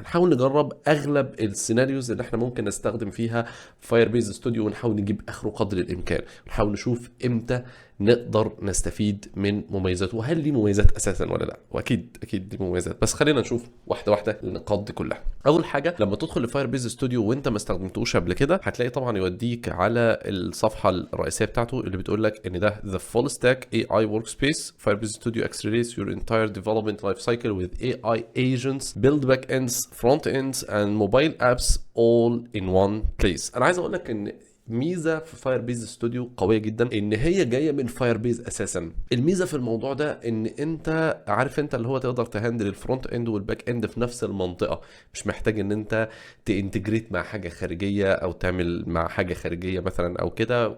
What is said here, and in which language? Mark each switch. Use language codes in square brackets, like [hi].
[ar] هنحاول نجرب اغلب السيناريوز اللي احنا ممكن نستخدم فيها فاير بيز ستوديو، ونحاول نجيب اخره قدر الامكان، ونحاول نشوف امتى نقدر نستفيد من مميزاته، وهل ليه مميزات اساسا ولا لا. واكيد اكيد ليه مميزات، بس خلينا نشوف واحده واحده النقاط دي كلها. اول حاجه، لما تدخل لفاير بيز ستوديو وانت ما استخدمتوش قبل كده، هتلاقي طبعا يوديك على الصفحه الرئيسيه بتاعته اللي بتقول لك ان ده [en] the full stack AI workspace. Firebase Studio accelerates your entire development lifecycle with AI agents, build backends, front ends and mobile apps all in one place. [ar] انا عايز اقول لك ان ميزه في فاير بيز ستوديو قويه جدا، ان هي جايه من فاير بيز اساسا. الميزه في الموضوع ده ان انت عارف انت اللي هو تقدر تهندل الفرونت اند والباك اند في نفس المنطقه، مش محتاج ان انت تانتجريت مع حاجه خارجيه او تعمل مع حاجه خارجيه مثلا او كده.